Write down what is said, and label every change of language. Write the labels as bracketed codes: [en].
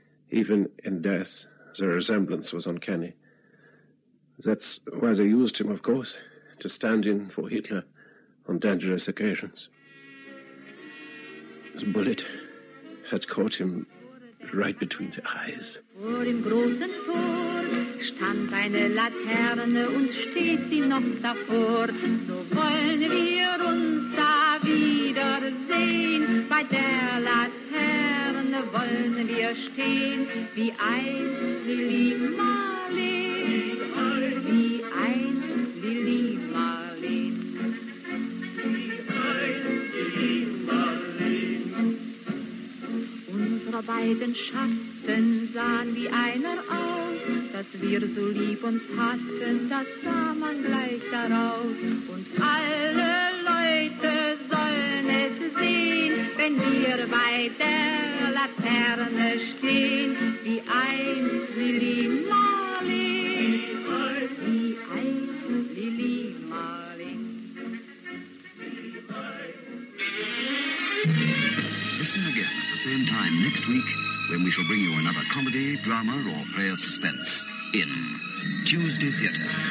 [en] Even in death, the resemblance was uncanny. That's why they used him, of course, to stand in for Hitler on dangerous occasions. The bullet had caught him right between the eyes. [de] Vor dem großen Tor stand eine Laterne und steht sie noch davor. So wollen wir uns da wiedersehen. Bei der Laterne wollen wir stehen, wie einst Lili Marleen, wie einst Lili Marleen. unsere beiden Schatten sahen wie einer aus, dass wir so lieb uns hatten, das sah man gleich daraus. Und alle Leute sollen es sehen, wenn wir bei der Laterne stehen, wie einst Lili Marleen, wie einst Lili Marleen. [en] Listen again at the same time next week when we shall bring you another comedy, drama, or play of suspense in Tuesday Theatre.